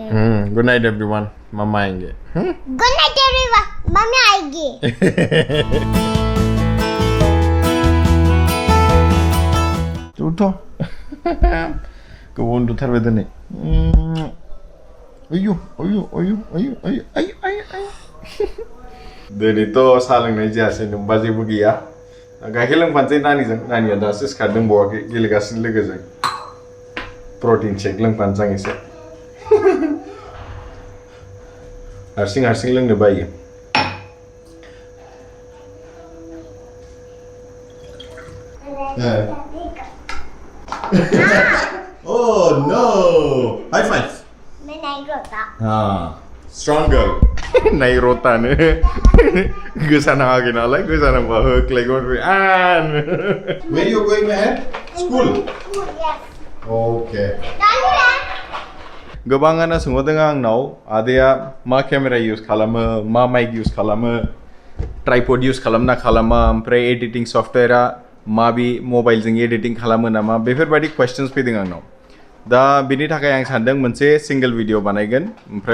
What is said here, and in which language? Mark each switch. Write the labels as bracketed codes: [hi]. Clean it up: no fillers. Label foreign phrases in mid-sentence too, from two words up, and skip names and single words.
[en] good night everyone [hi] मम्मा आएंगे [en] good night everyone [hi] मम्मी आएगी उठो कौन उठा रहे थे नहीं अयो अयो अयो अयो [brx] अयो अयो अयो दिनै थ' साहा लोंनाय जायासै नोंबा जेबो गैया गाइखेर लोंफानोसै नानिजों नानिया दासो सिखारदों बावाखै गेलेगासिनो लोगोजों [en] protein shake [brx] लोंफानोसै आं एसे हारसिं लोंनो बायो [en] Oh no! High five! [hi] मैं नहीं रोता [brx] हाँ [en] strong girl [hi] नहीं रोता [brx] ने गोसा नाङाखै नालाय गोसा नांबा होख्लायगोन आन [en] Where you going ahead? School? yes Okay [hi] डाली है [brx] गोबाङानो सोंहरदों आंनाव आदैया मा केमेरा इउज खालामो मा माइक इउज खालामो ट्राइपड इउज खालामना खालामा ओमफ्राय एडिटिं सफ्टवेयरा माबि मबाइलजों एडिटिं खालामो नामा बेफोरबायदि कुवेश्चन्स फैदों आंनाव दा बिनि थाखाय आं सानदों मोनसे [en] single video [brx] बानायगोन ओमफ्राय